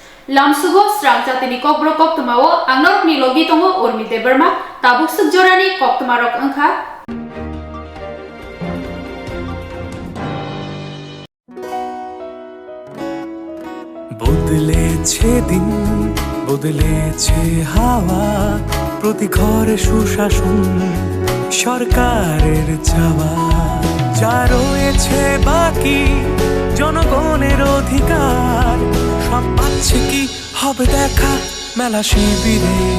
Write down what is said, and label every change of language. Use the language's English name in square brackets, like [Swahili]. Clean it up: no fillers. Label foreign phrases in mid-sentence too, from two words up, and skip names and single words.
[Kok Borok] Lamsugo Swrangchati ni Kokborok Koktwma o angnor ni logi tongo urmi deberma tabuk suk Jorani Koktwma rok angkha [Bangla] বদলেছে দিন বদলেছে হাওয়া প্রতি ঘরে সুশাসন সরকারের চাওয়া যা রয়েছে বাকি জনগণের অধিকার সব পাচ্ছে কি হবে দেখা মেলা শিবিরে